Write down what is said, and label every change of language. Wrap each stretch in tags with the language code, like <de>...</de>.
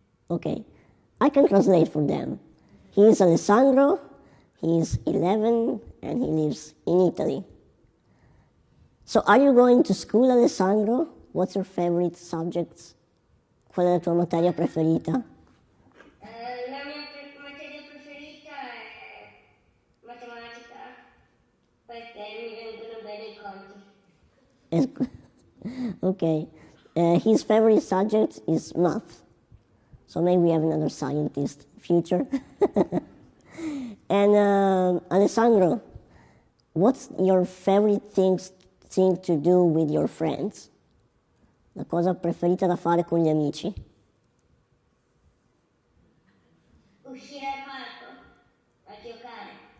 <en>Okay, I can translate for them. He is Alessandro, he is 11, and he lives in Italy. So are you going to school, Alessandro? What's your favorite subjects?</en> <it>Qual è la tua materia preferita? La mia materia preferita è matematica, perché mi vengono bene i conti.</it> <en>Okay, his favorite subject is math. So maybe we have another scientist future. And Alessandro, what's your favorite thing to do with your friends?</en> <it>La cosa preferita da fare con gli amici? Uscire al parco a giocare.</it>